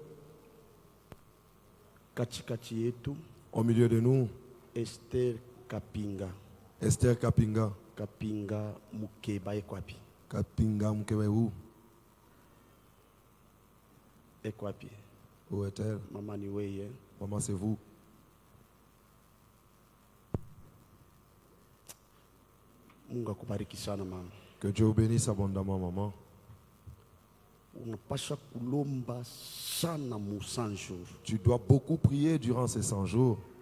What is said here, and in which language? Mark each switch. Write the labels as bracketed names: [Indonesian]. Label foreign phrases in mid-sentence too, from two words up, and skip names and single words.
[French] Au milieu de nous, Esther Kapinga. Esther Kapinga. Kapinga Mukeba Ekwapi. Kapinga Mukeba où? Où est-elle? Maman, c'est vous. Que Dieu vous bénisse abondamment, maman. Tu dois beaucoup prier durant ces 100 jours.